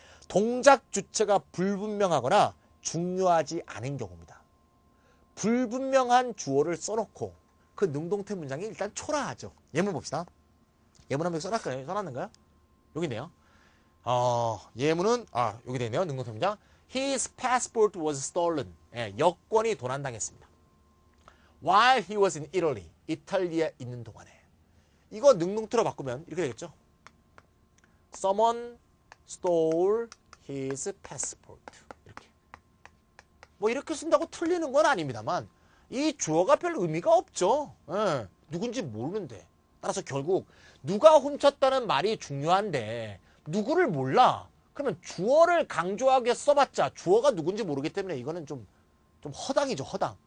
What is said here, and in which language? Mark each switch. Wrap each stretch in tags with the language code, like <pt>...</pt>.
<ko>동작 주체가 불분명하거나 중요하지 않은 경우입니다. 불분명한 주어를 써놓고 그 능동태 문장이 일단 초라하죠. 예문 봅시다. 예문 한번 써놨는가요? 여기 있네요. 예문은 여기 되어 있네요. 능동태 문장.</ko> <en>His passport was stolen.</en> <ko>예, 여권이 도난당했습니다.</ko> <en>While he was in Italy.</en> <ko>이탈리아에 있는 동안에. 이거 능동태로 바꾸면 이렇게 되겠죠.</ko> <en>Someone stole his passport.</en> <ko>이렇게. 뭐 이렇게 쓴다고 틀리는 건 아닙니다만 이 주어가 별 의미가 없죠. 예, 누군지 모르는데. 따라서 결국 누가 훔쳤다는 말이 중요한데 누구를 몰라. 그러면 주어를 강조하게 써봤자 주어가 누군지 모르기 때문에 이거는 좀 허당이죠. 허당.</ko>